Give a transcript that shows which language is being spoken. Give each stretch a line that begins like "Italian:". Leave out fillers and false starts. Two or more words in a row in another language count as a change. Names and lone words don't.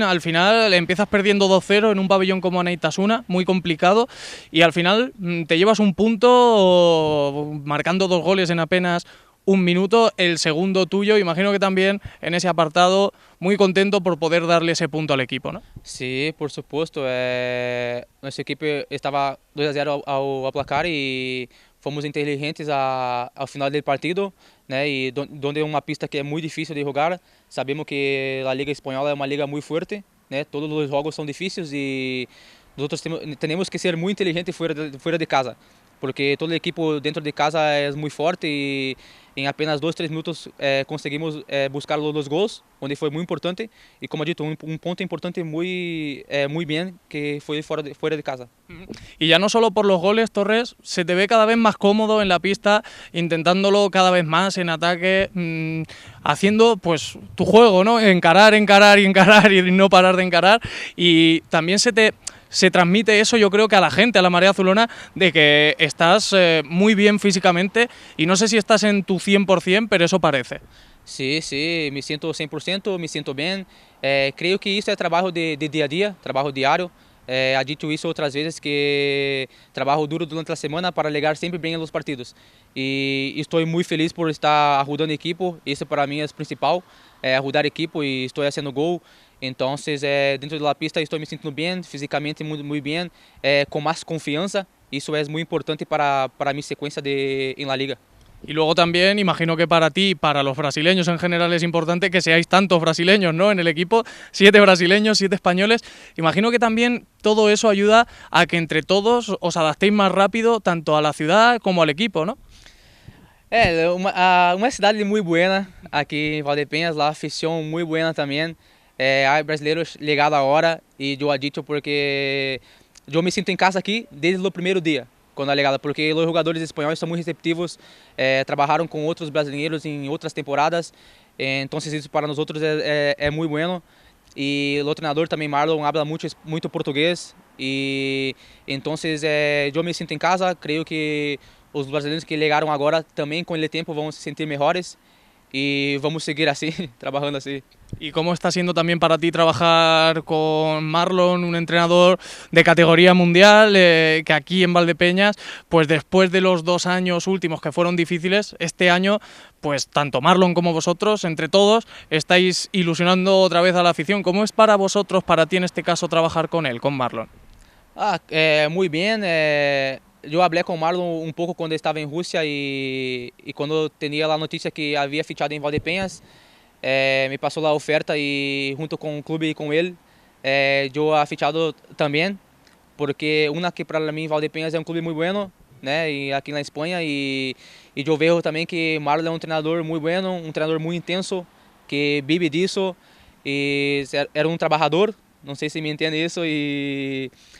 Spanish: Al final empiezas perdiendo 2-0 en un pabellón como Anaitasuna, muy complicado, y al final te llevas un punto marcando 2 goles en apenas 1 minuto, el segundo tuyo. Imagino que también en ese apartado muy contento por poder darle ese punto al equipo, ¿no? Sí, por supuesto. Nuestro equipo estaba
Portuguese: 2-0 ao placar y fomos inteligentes ao final do partido, e donde é uma pista que é muito difícil de jogar. Sabemos que a Liga Espanhola é uma liga muito forte, todos os jogos são difíceis e nós temos que ser muito inteligentes fora de casa, porque todo o equipo dentro de casa é muito forte e em apenas 2-3 minutos conseguimos buscar os 2 gols, onde foi muito importante e, como dito, um ponto importante
Spanish: muy bien que fue fuera de casa. Y ya no solo por los goles, Torres, se te ve cada vez más cómodo en la pista, intentándolo cada vez más en ataque, haciendo pues tu juego, ¿no? Encarar y no parar de encarar, y también se transmite eso, yo creo que a la gente, a la marea azulona, de que estás muy bien físicamente, y no sé si estás en tu 100%, pero eso parece. Sí, me siento 100%, me siento bien.
Portuguese: Creo que isso é trabalho de dia a dia, trabalho diário.
Spanish: Ha dicho
Portuguese: isso outras vezes, que trabalho duro durante a semana para chegar sempre bem nos partidos. E estou muito feliz por estar ajudando a equipe. Isso para mim é o principal, ajudar a equipe, e estou fazendo gol. Então, dentro da pista estou me sentindo bem, fisicamente muito bem, com mais confiança. Isso é muito importante para a minha sequência em
Spanish: la liga. Y luego también imagino que para ti y para los brasileños en general es importante que seáis tantos brasileños, ¿no?, en el equipo, 7 brasileños, 7 españoles. Imagino que también todo eso ayuda a que entre todos os adaptéis más rápido tanto a la ciudad como al equipo, ¿no?
Portuguese: Uma cidade muito boa aqui em Valdepeñas, lá a afição muito boa também. Há brasileiros ligados agora e eu acredito porque eu me sinto em casa aqui desde o primeiro dia, quando é ligada, porque os jogadores espanhóis são muito receptivos, trabalharam com outros brasileiros em outras temporadas, então isso para nós outros é muito bueno. E o treinador também, Marlon, habla muito português, e então eu me sinto em casa. Creio que os brasileiros que chegaram agora também, com o tempo, vão se sentir melhores
Spanish: y vamos a seguir así, trabajando así. ¿Y cómo está siendo también para ti trabajar con Marlon, un entrenador de categoría mundial, que aquí en Valdepeñas, pues después de los 2 años últimos que fueron difíciles, este año, pues tanto Marlon como vosotros, entre todos, estáis ilusionando otra vez a la afición? ¿Cómo es para vosotros, para ti en este caso, trabajar con él, con Marlon? Muy bien.
Portuguese: Eu hablé com Marlon um pouco quando estava em Rússia e quando tinha a notícia que havia fichado em Valdepeñas, me passou a oferta e junto com o clube e com ele, eu
Spanish: ha fichado
Portuguese: também, porque que para mim Valdepeñas é um clube muito bueno, né, e aqui na Espanha, e eu vejo também que Marlon é um treinador muito bueno, um treinador muito intenso, que vive disso, e era um trabalhador, não sei se me entende isso, e